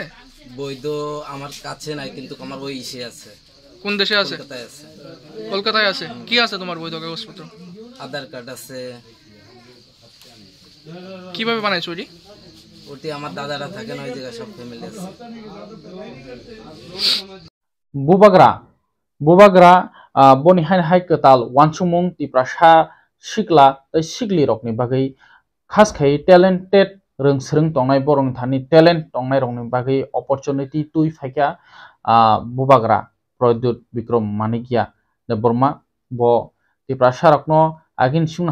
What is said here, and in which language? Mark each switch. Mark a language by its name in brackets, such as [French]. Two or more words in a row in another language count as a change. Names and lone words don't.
[Bangla] বৈধ আমার কাছে নাই, কিন্তু আমার ওই ইসে আছে। কোন দেশে আছে? কলকাতায় আছে। কলকাতায় আছে। কি আছে তোমার বৈধ কাগজপত্র? আধার কার্ড আছে। কিভাবে বানাইছো ওটি? ওটি আমার দাদারা থাকে না, ওই জায়গায় সব ফ্যামিলি আছে। [Kok Borok] bubagra boni hain hai ketal wansumung ti prasha sikla tai sikli rokni bagai khas khai talented reungsrung tongnai borong thani talent tongnai rokni bagai opportunity tui phaikya bubagra Pradyut Bikram Manikya de Burma bo ti prasha rokno agin sing